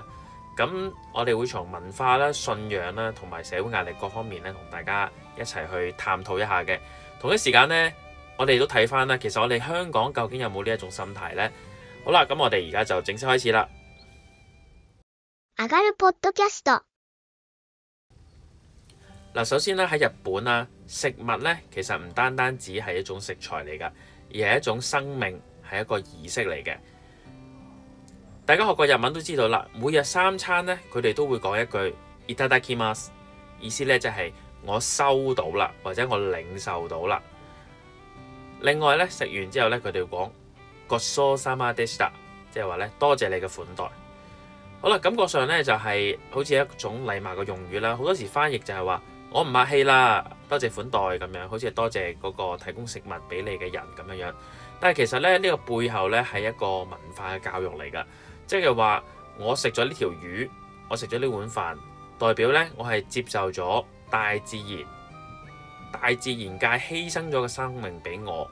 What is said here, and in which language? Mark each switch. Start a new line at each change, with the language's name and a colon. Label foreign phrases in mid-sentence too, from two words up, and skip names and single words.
Cantonese: 咁我哋會從文化啦、信仰啦同埋社會壓力各方面咧，同大家一齊去探討一下嘅。同一時間咧，我哋都睇翻啦，其實我哋香港究竟有冇呢一種心態呢？好啦，咁我哋而家就正式開始啦。
Japanese: 上がるポッドキャスト。
Cantonese: 嗱，首先咧喺日本啦，食物咧其實唔單單只係一種食材嚟㗎，而係一種生命。係一個儀式嚟嘅，大家學過日文都知道啦。每日三餐咧，佢哋都會講一句いただきます，意思咧就係我收到啦，或者我領受到啦。另外咧，食完之後咧，佢哋會講
Japanese: ごちそうさまでした，
Cantonese: 即係話咧多謝你嘅款待。好啦，感覺上咧就係好似一種禮貌嘅用語啦。好多時翻譯就係話我唔客氣啦，多謝款待咁樣，好似係多謝嗰個提供食物俾你嘅人咁樣樣。但係其實咧，呢個背後咧係一個文化嘅教育嚟㗎，即係話我食咗呢條魚，我食咗呢碗飯，代表咧我係接受咗大自然界犧牲咗個生命俾我。